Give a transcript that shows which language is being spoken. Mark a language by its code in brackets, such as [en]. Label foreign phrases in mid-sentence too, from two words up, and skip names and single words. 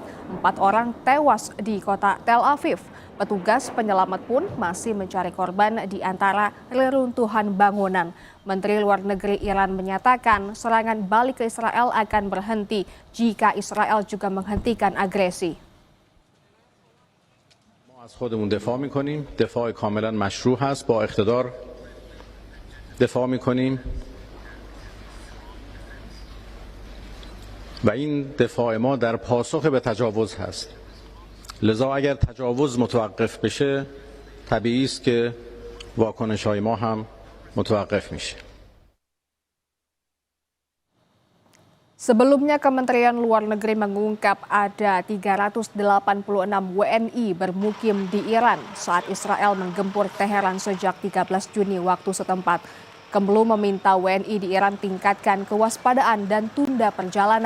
[id] 4 orang tewas di kota Tel Aviv. Petugas penyelamat pun masih mencari korban di antara reruntuhan bangunan. Menteri Luar Negeri Iran menyatakan serangan balik ke Israel akan berhenti jika Israel juga menghentikan agresi. [fa] از خودمون دفاع می‌کنیم. دفاع کاملا مشروع هست با اقتدار دفاع می‌کنیم و این دفاع ما در پاسخ به تجاوز هست. لذا اگر تجاوز متوقف بشه طبیعی است که واکنش‌های ما هم متوقف میشه. [id] Sebelumnya Kementerian Luar Negeri mengungkap ada 386 WNI bermukim di Iran saat Israel menggempur Teheran sejak 13 Juni waktu setempat. Kemlu meminta WNI di Iran tingkatkan kewaspadaan dan tunda perjalanan.